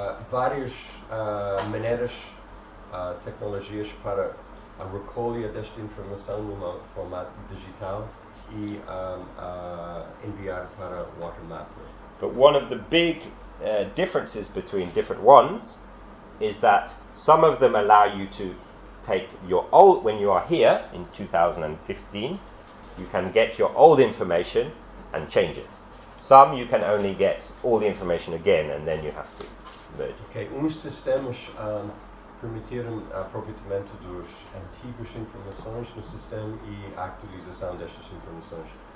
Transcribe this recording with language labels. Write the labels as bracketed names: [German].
[Portuguese] Várias maneiras, tecnologias para a recolha desta informação num formato digital e enviar para WaterMap. [English] But one of the big differences between different ones is that some of them allow you to take your old, when you are here in 2015, you can get your old information and change it. Some you can only get all the information again and then you have to merge. [Portuguese] Okay, uns sistemas permitiram aproveitamento dos antigos informações no sistema e a atualização destas informações.